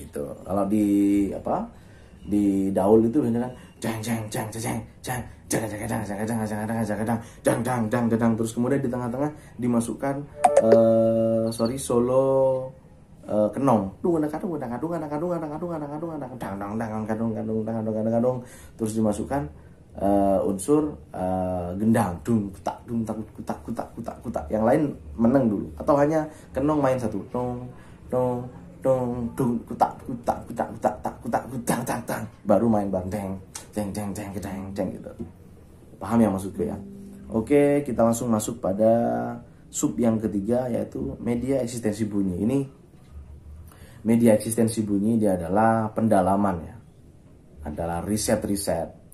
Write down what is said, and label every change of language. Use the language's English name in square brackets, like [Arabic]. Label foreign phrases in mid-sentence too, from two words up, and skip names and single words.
[Indonesian] Kalau di daul itu kan jang jang jang jang jang jang jang jang jang jang jang jang jang jang jang jang jang. Terus kemudian di tengah-tengah dimasukkan solo kenong, terus dimasukkan unsur gendang, dung kutak dung tak kutak kutak kutak kutak. Yang lain meneng dulu atau hanya kenong main satu, dong dong dong dung kutak kutak kutak kutak tak kutak kutak tak tak, baru main banteng jeng jeng jeng jeng jeng gitu. Paham ya maksudku ya? Oke, kita langsung masuk pada sub yang ketiga, yaitu media eksistensi bunyi. Ini media eksistensi bunyi, dia adalah pendalaman ya, adalah riset-riset.